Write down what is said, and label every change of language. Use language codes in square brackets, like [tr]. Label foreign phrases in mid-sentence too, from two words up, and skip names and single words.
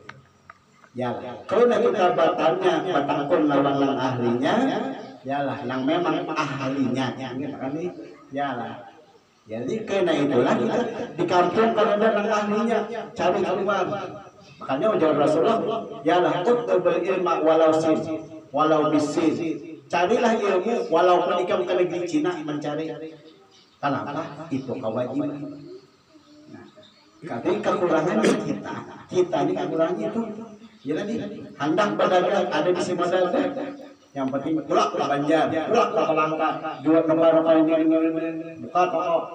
[id] Ya, kalau kita bertanya batakun lawan nang ahlinya, yalah nang memang ahlinya, yalah. Jadi karena itulah kita di kampung kalau ada nang ahlinya cari keluar. Makanya ujar Rasulullah, yalah [ar] utlubul ilma walau bisin. [id] Carilah ilmu walaupun ikam ke negeri Cina mencari. Kenapa? Itu kewajiban. Nah, tapi kekurangannya kita ini kekurangannya itu. Jadi hendak berdagang ada di modal deh. Yang penting pulang ke Banjar, pulang ke Palangka, jual kemana ini, buka toko.